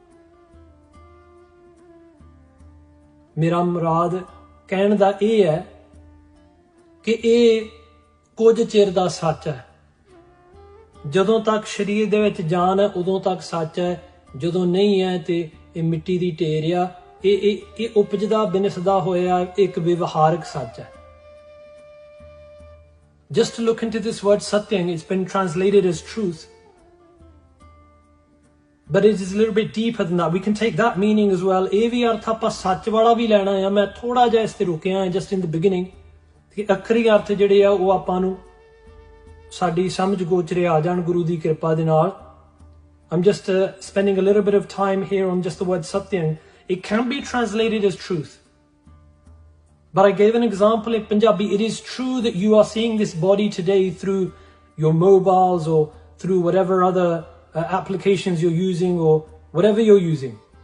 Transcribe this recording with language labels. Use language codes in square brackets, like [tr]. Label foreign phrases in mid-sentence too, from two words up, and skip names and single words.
[pa] ਮੇਰਾ ਮੁਰਾਦ ਕਹਿਣ ਦਾ ਇਹ ਹੈ ਕਿ ਇਹ ਕੁਝ ਚਿਰ ਦਾ ਸੱਚ ਹੈ. ਜਦੋਂ ਤੱਕ ਸਰੀਰ ਦੇ ਵਿੱਚ ਜਾਨ ਹੈ ਉਦੋਂ ਤੱਕ ਸੱਚ ਹੈ, ਜਦੋਂ ਨਹੀਂ ਹੈ ਤੇ ਇਹ ਮਿੱਟੀ ਦੀ ਢੇਰ ਆ. ਇਹ ਉਪਜਦਾ ਬਿਨਸਦਾ ਹੋਇਆ ਇੱਕ ਵਿਵਹਾਰਕ ਸੱਚ ਹੈ. [en] Just to look into this word Satyang, it's been translated as truth. But it is a little bit deeper than that. We can take that meaning as well. [pa] ਇਹ ਵੀ ਅਰਥ ਆਪਾਂ ਸੱਚ ਵਾਲਾ ਵੀ ਲੈਣਾ ਹੈ. ਮੈਂ ਥੋੜਾ ਜਿਹਾ ਇਸ ਤੇ ਰੁਕਿਆ ਹਾਂ [en] just in the beginning. [pa] ਕਿ ਅੱਖਰੀ ਅਰਥ ਜਿਹੜੇ ਆ ਉਹ ਆਪਾਂ ਨੂੰ ਸਾਡੀ ਸਮਝ ਗੋਚਰੇ ਆ ਜਾਣ ਗੁਰੂ ਦੀ ਕਿਰਪਾ ਦੇ ਨਾਲ. [en] I'm just spending a little bit of time here on just the word Satyang. It can be translated as truth. But I gave an example in Punjabi. It is true that you are seeing this body today through your mobiles or through whatever other applications you're using or whatever you're using.